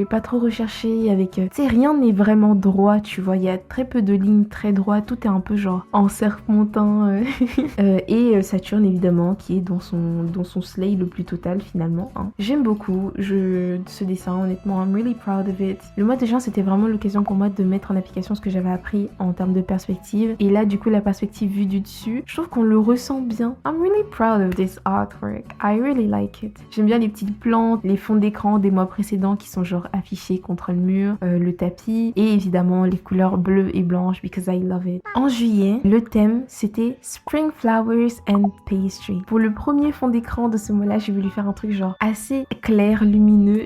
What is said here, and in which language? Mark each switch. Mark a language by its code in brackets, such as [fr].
[fr] pas trop recherché, avec, tu sais, rien n'est vraiment droit, tu vois, il y a très peu de lignes très droites, tout est un peu genre en serpentin, et Saturne évidemment qui est dans son slay le plus total finalement, hein. J'aime beaucoup ce dessin, honnêtement, [en] I'm really proud of it. [fr] Le mois de juin, c'était vraiment l'occasion pour moi de mettre en application ce que j'avais appris en termes de perspective, et là du coup la perspective vue du dessus, je trouve qu'on le ressent bien. [en] I'm really proud of this artwork, I really like it. [fr] J'aime bien les petites plantes, les fonds d'écran des mois précédents qui sont genre affichés contre le mur, le tapis, et évidemment les couleurs bleues et blanches [en] because I love it. [fr] En juillet, le thème c'était Spring Flowers and Pastry. Pour le premier fond d'écran de ce mois-là, j'ai voulu faire un truc genre assez clair, lumineux.